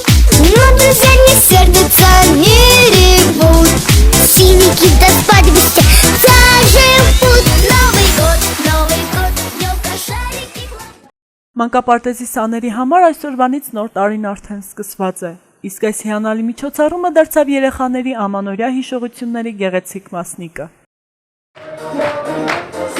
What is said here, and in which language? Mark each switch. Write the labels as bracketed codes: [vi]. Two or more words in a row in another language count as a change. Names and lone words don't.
[ru] Но друзья не сердятся, не ревут, синики до свадьбы заживут. Новый год, елка, шарики. [hy] Մանկապարտեզի սաների համար այսօրվանից նոր տարին արդեն սկսված է։ Իսկ այս հիանալի միջոցառումը դարձավ երեխաների ամանորյա հիշողությունների գեղեցիկ մասնիկը։